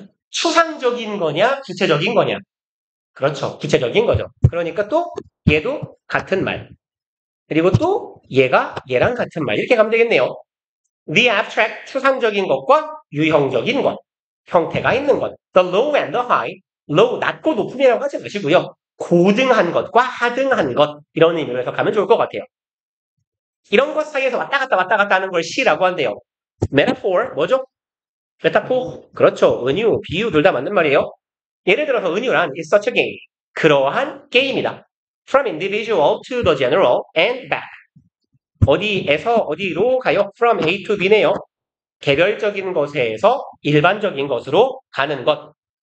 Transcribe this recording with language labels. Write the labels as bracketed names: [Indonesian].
[Korean] 추상적인 거냐? 구체적인 거냐? 그렇죠. 구체적인 거죠. 그러니까 또 얘도 같은 말. 그리고 또 얘가 얘랑 같은 말 이렇게 가면 되겠네요. [English] The abstract, [Korean] 추상적인 것과 유형적인 것, 형태가 있는 것. [English] The low and the high, low, [Korean] 낮고 높음이라고 하지 마시고요. 고등한 것과 하등한 것, 이런 의미로 해석하면 좋을 것 같아요. 이런 것 사이에서 왔다 갔다 하는 걸 시라고 한대요. metaphor, 뭐죠? 메타포? 그렇죠. 은유, 비유 둘 다 맞는 말이에요. 예를 들어서 은유란 [English] is such a game. [Korean] 그러한 게임이다. [English] From individual to the general and back. [Korean] 어디에서 어디로 가요? [English] From A to B네요. [Korean] 개별적인 것에서 일반적인 것으로 가는 것.